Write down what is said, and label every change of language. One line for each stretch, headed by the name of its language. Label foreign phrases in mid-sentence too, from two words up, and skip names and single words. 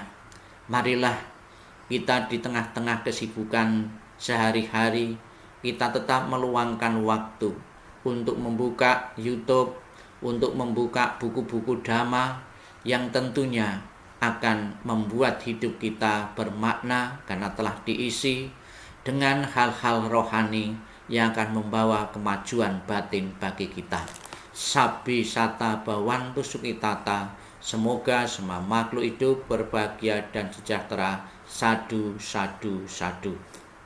Indonesian: Marilah kita di tengah-tengah kesibukan sehari-hari, kita tetap meluangkan waktu untuk membuka YouTube, untuk membuka buku-buku Dhamma yang tentunya akan membuat hidup kita bermakna karena telah diisi dengan hal-hal rohani yang akan membawa kemajuan batin bagi kita.
Pali: Sabbi sata bhavantu sukhitata.
Indonesian: Semoga semua makhluk hidup berbahagia dan sejahtera.
Pali: Sadu, sadu, sadu.